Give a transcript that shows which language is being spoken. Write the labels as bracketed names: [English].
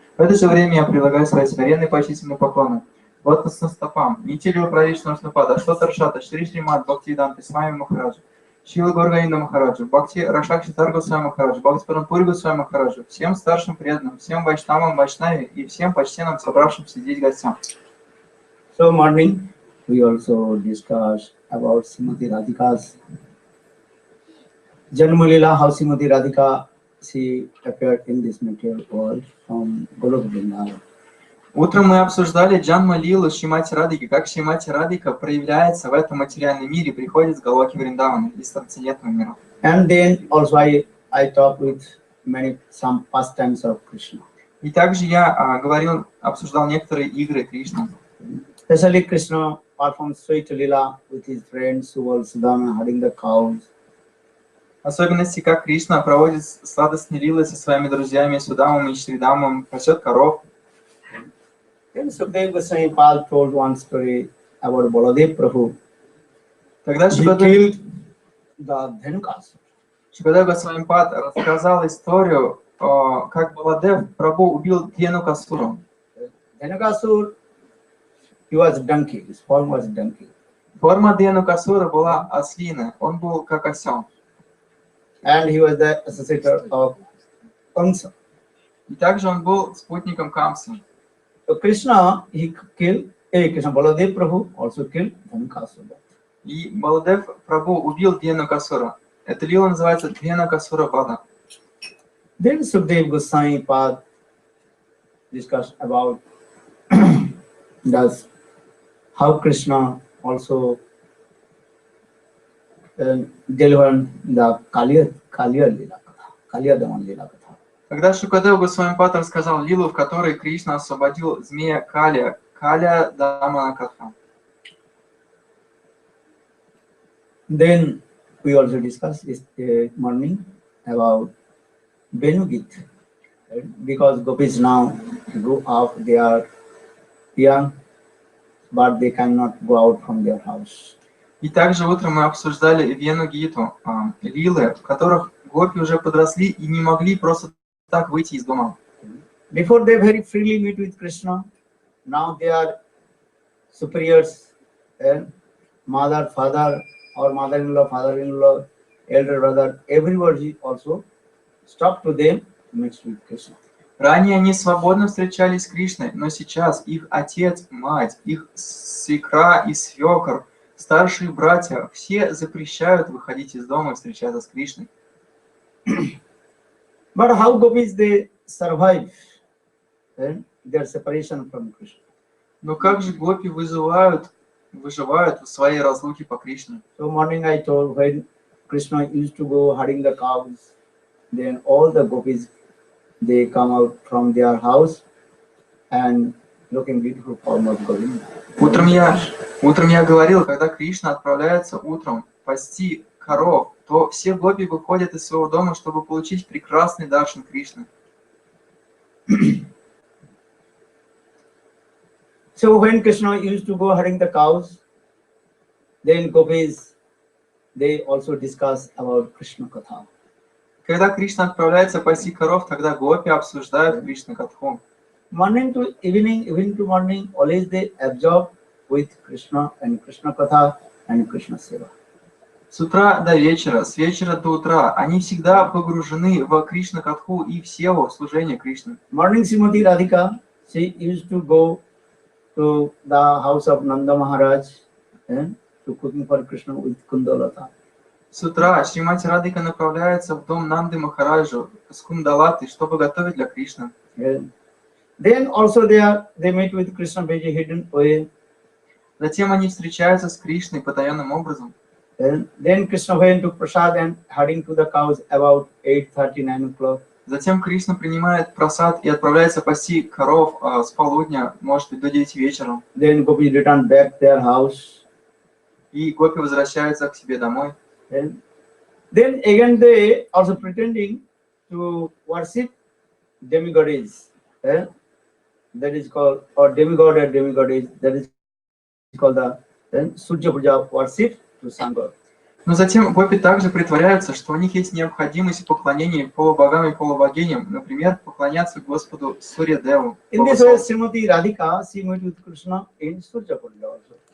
[Russian] В это же время я предлагаю свои смиренные почтительные поклоны лотосным стопам Нитилил Правишну Аштапад, Аштота Рашата, Шри Шримад Бхакти Веданта Свами Махараджа, Шрила Гургавинда Махараджа, Бхакти Рашакшитар Госвами Махараджа, Бхакти Парампури Госвами Махараджа, всем старшим преданным, всем вайшнавам, вайшнаве и всем почтенным собравшимся здесь гостям. [English] So morning, we also discussed about Srimati Radhika's Janmalila, how Srimati Radhika, she appeared in this material world from Golok Vrindavan. [Russian] Утром мы обсуждали Джанма Лилу Шримати Радхики, как Шримати Радхика проявляется в этом материальном мире, приходит с Галоки Вриндавана, из трансцендентного мира. [English] And then also I talked with some pastimes of Krishna. [Russian] И также я обсуждал некоторые игры Кришны. [English] Especially Krishna performed sweet lila with his friends who were Sudama herding the cows. [Russian] Особенности, как Кришна проводит сладостные лилы со своими друзьями Судамом и Шридамом, пасет коров. [English] Then Sukadeva Goswami Pal told one story about Baladev Prabhu. [Russian] Тогда [English] He killed the Dhenukasura. [Russian] Шукадев Госвами Пад рассказал историю, как Баладев Прабху убил Дhenukasura. [English] Dhenukasura, he was a donkey. His form was a donkey. [Russian] Форма Дhenukasura была ослиная, он был как осел. [English] And he was the associator of Kamsa. [Russian] И также он был спутником Камсы. [English] So Krishna, he killed, Krishna Baladev Prabhu also killed Dhenukasura. [Russian] И Баладев Прабху убил Дhenukasura. Эта лила называется Дhenukasura Vana. [English] Then Sukadeva Goswami Pad discussed about how Krishna also delivered the Kaliya Lila Katha, Kaliya Daman Lila Katha. [Russian] Когда Шукадев Госвами Пад рассказал лилу, в которой Кришна освободил змея Калия Дамана Катха. [English] Then we also discussed this morning about Venugit, right? Because gopis now grew up, they are young, but they cannot go out from their house. [Russian] И также утром мы обсуждали Вену Гиту, лилы, в которых гопи уже подросли и не могли просто так выйти из дома. [English] Before they very freely meet with Krishna, now they are superiors, mother, father, or mother-in-law, father-in-law, elder brother, everybody also stop to them mixed with Krishna. [Russian] Ранее они свободно встречались с Кришной, но сейчас их отец, мать, их свекра и свекор, старшие братья, все запрещают выходить из дома и встречаться с Кришной. [English] But how gopis they survive their separation from Krishna? [Russian] Но как же гопи выживают в своей разлуке по Кришне? [English] So morning I told when Krishna used to go herding the cows, then all the gopis they come out from their house and looking beautiful form of Govinda. [Russian] Утром я говорил, когда Кришна отправляется утром пасти коров, то все гопи выходят из своего дома, чтобы получить прекрасный даршан Кришны. [English] So when Krishna used to go herding the cows, then gopis, they also discuss about Krishna Katha. [Russian] Когда Кришна отправляется пасти коров, тогда гопи обсуждают Кришна Катху. [English] Morning to evening, evening to morning, always they absorb with Krishna and Krishna Katha and Krishna Seva. [Russian] С утра до вечера, с вечера до утра они всегда погружены в Кришна Катху и в севу, служение Кришны. [English] Morning Srimati Radhika, she used to go to the house of Nanda Maharaj and to cooking for Krishna with Kundalata. [Russian] С утра Шримати Радхика направляется в дом Нанды Махараджу с Кундалатой, чтобы готовить для Кришны. [English] Then also they meet with Krishna very hidden way. [Russian] Затем они встречаются с Кришной потаенным образом. [English] Then Krishna went to Prasad and herding to the cows about 8:30, 9 o'clock. [Russian] Затем Кришна принимает прасад и отправляется пасти коров с полудня, может быть, до 9 вечера. [English] Then Gopi return back their house. [Russian] И гопи возвращаются к себе домой. [English] Then again they also pretending to worship demigoddess. That is called, or demigod or demigoddess, that is called the Surya Puja worship to sun god. [Russian] Но затем гопи также притворяются, что у них есть необходимость в поклонении полубогам и полубогиням, например, поклоняться Господу Сурья-деву. [English] In this way, Srimati Radhika, she met with Krishna in Surya Puja also.